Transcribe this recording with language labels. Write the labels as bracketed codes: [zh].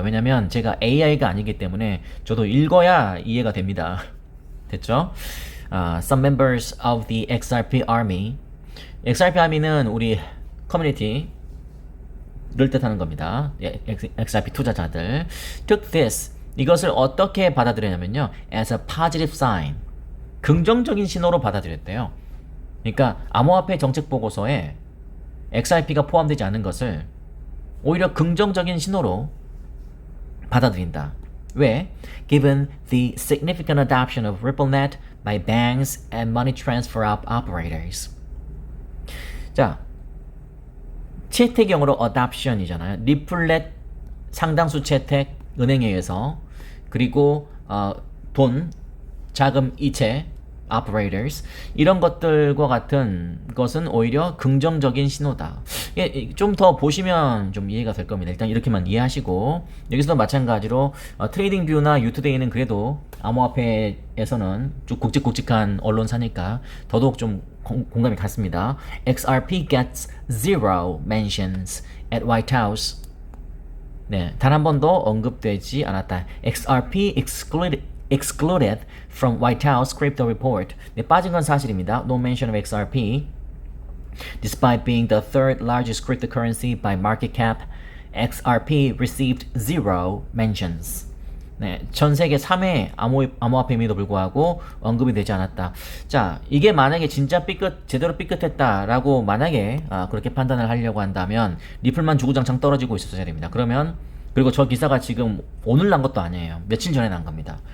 [ko] 왜냐면 제가 AI가 아니기 때문에 저도 읽어야 이해가 됩니다. 됐죠? [en] Some members of the XRP army. [ko] XRP army는 우리 커뮤니티를 뜻하는 겁니다. XRP 투자자들. [en] Took this [ko] 이것을 어떻게 받아들였냐면요. [en] as a positive sign. [ko] 긍정적인 신호로 받아들였대요. 그러니까 암호화폐 정책 보고서에 XRP가 포함되지 않은 것을 오히려 긍정적인 신호로 받아들인다. 왜? [en] Given the significant adoption of RippleNet by banks and money transfer operators. [ko] 자, 채택형으로 adoption이잖아요. 리플렛 상당수 채택 은행에 의해서 그리고 돈, 자금 이체 operators 이런 것들과 같은 것은 오히려 긍정적인 신호다. 좀 더 보시면 좀 이해가 될 겁니다. 일단 이렇게만 이해하시고 여기서도 마찬가지로 트레이딩 뷰나 유투데이는 그래도 암호화폐에서는 좀 굵직굵직한 언론사니까 더더욱 좀 공감이 갔습니다. [en] XRP gets zero mentions at White House. [ko] 네, 단 한 번도 언급되지 않았다. [en] XRP excluded from White House crypto report. [ko] 네, 빠진 건 사실입니다. [en] No mention of XRP. Despite being the third largest cryptocurrency by market cap, XRP received zero mentions. [ko] 네, 전 세계 3회 암호화폐임에도 불구하고 언급이 되지 않았다. 자, 이게 만약에 진짜 제대로 삐끗했다라고 만약에 그렇게 판단을 하려고 한다면 리플만 주구장창 떨어지고 있었어야 됩니다. 그리고 저 기사가 지금 오늘 난 것도 아니에요. 며칠 전에 난 겁니다.